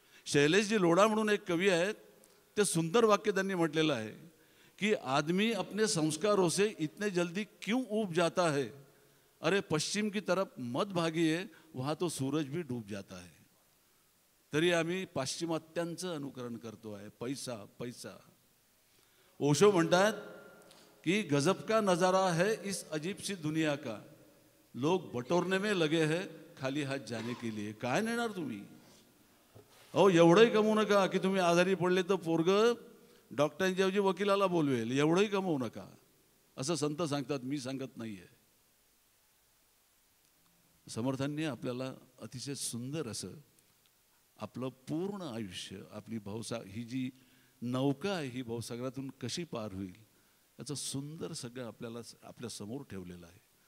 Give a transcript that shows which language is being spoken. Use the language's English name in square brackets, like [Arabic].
[Marathi] शैलेशजी लोढा म्हणून एक कवी आहेत, ते सुंदर वाक्य त्यांनी म्हटलेलं आहे की [Hindi] आदमी अपने संस्कारों से इतने जल्दी क्यों ऊब जाता है, अरे पश्चिम की तरफ मत भागिए वहाँ तो सूरज भी डूब जाता है. [Marathi] तरी आम्ही पाश्चिमात्यांचं अनुकरण करतो आहे. पैसा पैसा. ओशो म्हणतात कि [Hindi] गजब का नज़ारा है इस अजीब सी दुनिया का, लोग बटोरने में लगे हैं खाली हात जाने के लिए. [Marathi] काय नेणार तुम्ही. अहो एवढंही कमवू नका की तुम्ही आजारी पडले तर पोरग डॉक्टरांच्या ऐवजी वकिलाला बोलवेल. एवढंही कमवू नका असं संत सांगतात, मी सांगत नाहीये. समर्थांनी आपल्याला अतिशय सुंदर असं आपलं पूर्ण आयुष्य, आपली ही जी नौका आहे ही भवसागरातून कशी पार होईल याचं सुंदर सगळं आपल्याला आपल्या समोर ठेवलेलं आहे.